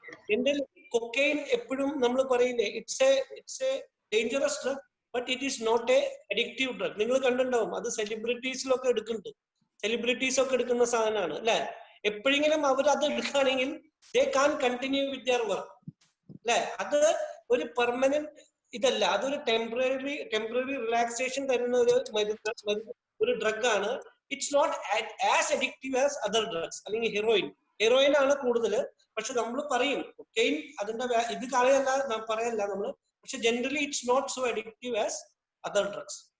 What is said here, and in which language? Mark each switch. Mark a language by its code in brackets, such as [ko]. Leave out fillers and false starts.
[ml] General cocaine എപ്പോഴും നമ്മൾ പറയില്ലേ, [en] It's a dangerous drug, but it is not a addictive drug. [ml] നിങ്ങൾ കണ്ടിട്ടുണ്ടാവും, അത് സെലിബ്രിറ്റീസിലൊക്കെ എടുക്കുന്നുണ്ട്. സെലിബ്രിറ്റീസ് ഒക്കെ എടുക്കുന്ന സാധനമാണ് അല്ലെ. എപ്പോഴെങ്കിലും അവർ അത് എടുക്കുകയാണെങ്കിൽ [en] they can't continue with their work. [ml] അല്ലെ? അത് ഒരു പെർമനന്റ് ഇതല്ല, അതൊരു ടെമ്പററി റിലാക്സേഷൻ തരുന്ന ഒരു ഡ്രഗ് ആണ്. [en] It's not as addictive as other drugs. [ml] അല്ലെങ്കിൽ ഹെറോയിൻ ആണ് കൂടുതൽ. പക്ഷെ നമ്മൾ പറയും കൊക്കൈൻ അതിന്റെ ഇത് കളയല്ല പറയല്ല നമ്മള്, പക്ഷെ generally [en] It's not so addictive as other drugs.